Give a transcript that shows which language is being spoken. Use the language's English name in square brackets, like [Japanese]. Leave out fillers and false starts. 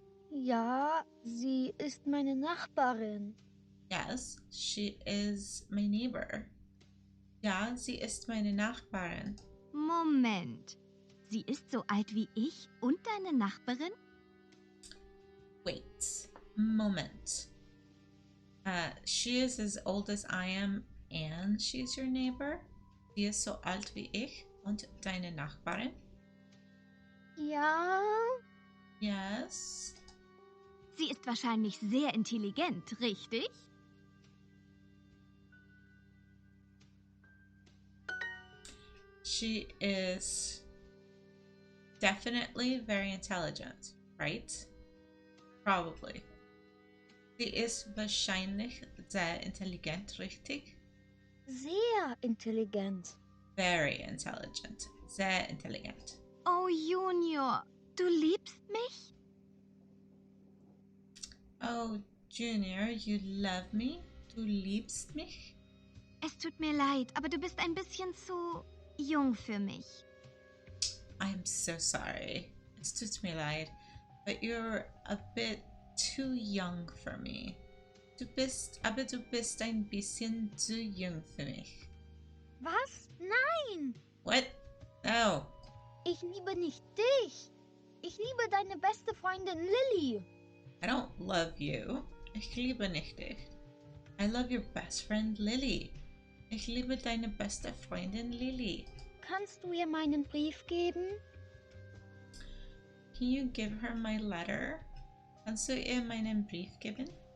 [German] Ja, sie ist meine Nachbarin. [English] Yes, she is my neighbor. [German] Ja, sie ist meine Nachbarin. Moment. Sie ist so alt wie ich und deine Nachbarin? [English] Wait, moment. She is as old as I am and she's your neighbor. [German] Sie ist so alt wie ich und deine Nachbarin. Ja, [English] Yes. [German] Sie ist wahrscheinlich sehr intelligent, richtig? [English] She is definitely very intelligent, right? Probably. [German] Sie ist wahrscheinlich sehr intelligent, richtig? sehr intelligent. [English] Very intelligent. [German] Sehr intelligent. Oh, Junior, du liebst mich? [English] Oh, Junior, you love me? [German] Du liebst mich? Es tut mir leid, aber du bist ein bisschen zu jung für mich. [English] I'm so sorry. [German] Es tut mir leid, [English] but you're a bit too young for me. [German] Du bist ein bisschen zu jung für mich. Was? Nein! [English] What? No. [German] Ich liebe nicht dich. Ich liebe deine beste Freundin Lilly. [English] I don't love you. [German] Ich liebe nicht dich. [English] I love your best friend Lily. [German] Ich liebe deine beste Freundin Lily. Kannst du ihr meinen Brief geben? [English] Can you give her my letter? [German] Kannst du ihr meinen Brief geben?